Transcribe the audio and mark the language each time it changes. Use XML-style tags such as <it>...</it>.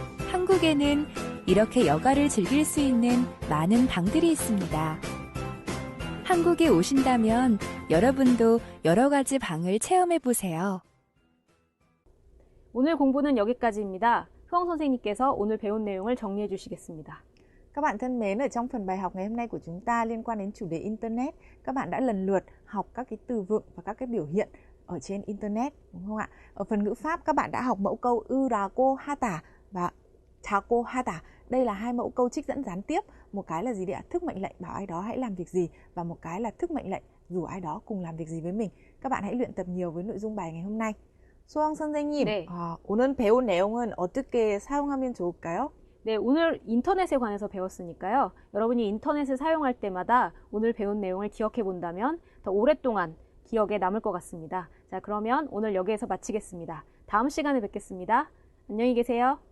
<ko>한국에는 이렇게 여가를 즐길 수 있는 많은 방들이 있습니다. 한국에 오신다면 여러분도 여러 가지 방을 체험해 보세요. 오늘 공부는 여기까지입니다. 수영 선생님께서 오늘 배운 내용을 정리해 주시겠습니다.</ko> <vi>Các bạn thân mến, ở trong phần bài học ngày hôm nay của chúng ta liên quan đến chủ đề Internet, các bạn đã lần lượt học các cái từ vựng và các cái biểu hiện ở trên Internet, đúng không ạ? Ở phần ngữ pháp, các bạn đã học mẫu câu ư đà cô ha tả và chào cô ha tả. Đây là hai mẫu câu trích dẫn gián tiếp. Một cái là gì đấy ạ? Thức mệnh lệnh bảo ai đó hãy làm việc gì, và một cái là thức mệnh lệnh rủ ai đó cùng làm việc gì với mình. Các bạn hãy luyện tập nhiều với nội dung bài ngày hôm nay.</vi> <ko>소영 선생님, 네. 오늘 배운 내용은 어떻게 사용하면 좋을까요? 네, 오늘 인터넷에 관해서 배웠으니까요. 여러분이 인터넷을 사용할 때마다 오늘 배운 내용을 기억해 본다면 더 오랫동안 기억에 남을 것 같습니다. 자, 그러면 오늘 여기에서 마치겠습니다. 다음 시간에 뵙겠습니다. 안녕히 계세요.</ko>